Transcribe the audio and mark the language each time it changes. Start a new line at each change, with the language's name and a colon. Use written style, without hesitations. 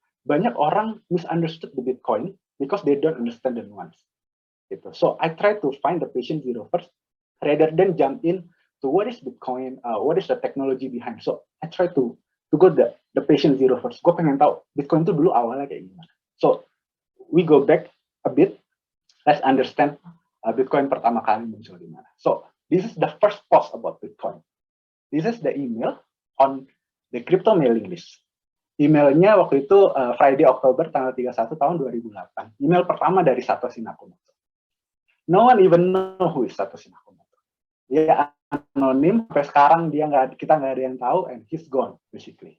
Indonesian: Banyak orang
English: misunderstood the Bitcoin because they don't understand the nuance. Gitu. So I try to find the patient zero first, rather than jump in to what is Bitcoin, what is the technology behind. So I try to go the patient zero first.
Indonesian: Gue pengen tahu Bitcoin itu dulu awalnya kayak gimana.
English: So we go back a bit. Let's understand Bitcoin
Indonesian: pertama kali muncul di mana.
English: So this is the first post about Bitcoin. This is the email on the crypto mailing list.
Indonesian: Emailnya waktu itu Friday Oktober tanggal 31 tahun 2008. Email pertama dari Satoshi Nakamoto.
English: No one even know who is Satoshi Nakamoto.
Indonesian: Dia anonim sampai sekarang, kita nggak ada yang tahu,
English: and he's gone basically.